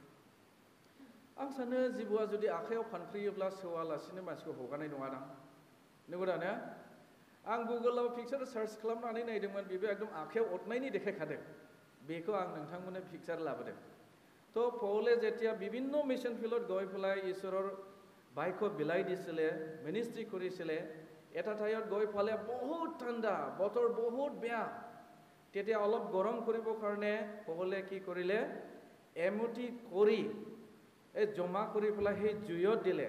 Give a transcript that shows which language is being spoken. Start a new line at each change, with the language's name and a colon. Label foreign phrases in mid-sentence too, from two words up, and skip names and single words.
Bodo: आं सानो जिबौआ जुदि आखायाव फानफ्रेयोब्ला सौवालासिनो मानसिखौ हगारनाय नङादां, नंगौ दा ने? आं गुगोलाव पिक्सार सार्च खालामनानै नायदोंमोन, बेबो एकदम आखायाव अरनायनि देखायखादों। बेखौ आं नोंथांमोननो पिक्सार लाबोदों।
Assamese: তো পৌলে যেতিয়া বিভিন্ন মিছন ফিল্ডত गৈ পেলাই ঈশ্বৰৰ বাক্য বিলাই দিছিলে, মিনিষ্ট্ৰি কৰিছিলে, এটা ঠাইত গৈ পালে বহুত ঠাণ্ডা, বতৰ বহুত বেয়া। তেতিয়া অলপ গৰম কৰিবৰ কাৰণে পৌলে কি কৰিলে? এমুঠি কৰি এই জমা কৰি পেলাই সেই জুইত দিলে।